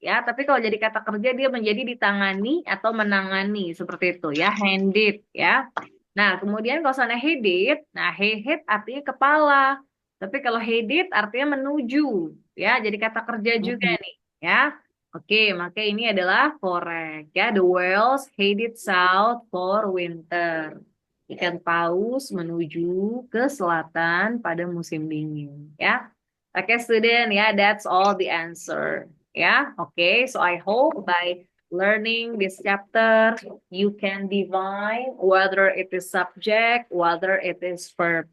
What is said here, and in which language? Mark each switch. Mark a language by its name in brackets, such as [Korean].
[Indonesian] Ya, tapi kalau jadi kata kerja dia menjadi ditangani atau menangani seperti itu ya, handed ya. Nah, kemudian kalau sana headed, nah head artinya kepala. Tapi kalau headed artinya menuju ya, jadi kata kerja juga nih ya. Oke, maka ini adalah correct ya. [English] The whales headed south for winter. [Indonesian] Ikan paus menuju ke selatan pada musim dingin ya. [English] Oke, student, ya, that's all the answer. Ya, oke. So I hope by learning this chapter, you can divine whether it is subject, whether it is verb.